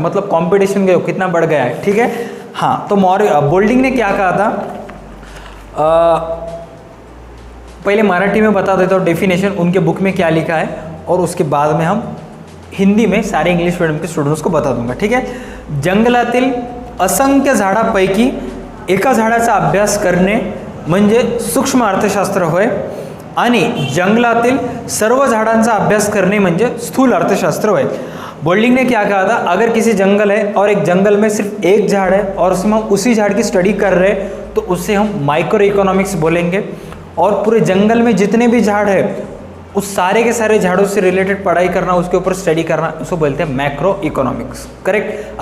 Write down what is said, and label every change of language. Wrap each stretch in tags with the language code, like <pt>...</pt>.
<hi>मतलब कंपटीशन कितना बढ़ गया है, ठीक है। हाँ, तो बोल्डिंग ने क्या कहा था? पहले मराठी में बता देता हूँ डेफिनेशन, उनके बुक में क्या लिखा है, और उसके बाद में हम हिंदी में सारे इंग्लिश मीडियम के स्टूडेंट्स को बता दूंगा, ठीक है।</hi> <mr>जंगलातील असंख्य झाडापैकी एका झाडाचा अभ्यास करणे म्हणजे सूक्ष्म अर्थशास्त्र होय आणि जंगलातील सर्व झाडांचा अभ्यास करने म्हणजे स्थूल अर्थशास्त्र होय।</mr> <hi>बोल्डिंग ने क्या कहा था? अगर किसी जंगल है और एक जंगल में सिर्फ एक झाड़ है और उसमें हम उसी झाड़ की स्टडी कर रहे हैं तो उससे हम माइक्रो इकोनॉमिक्स बोलेंगे। और पूरे जंगल में जितने भी झाड़ है उस सारे के सारे झाड़ों से रिलेटेड पढ़ाई करना, उसके ऊपर स्टडी करना, उसको बोलते हैं मैक्रो इकोनॉमिक्स। करेक्ट।</hi>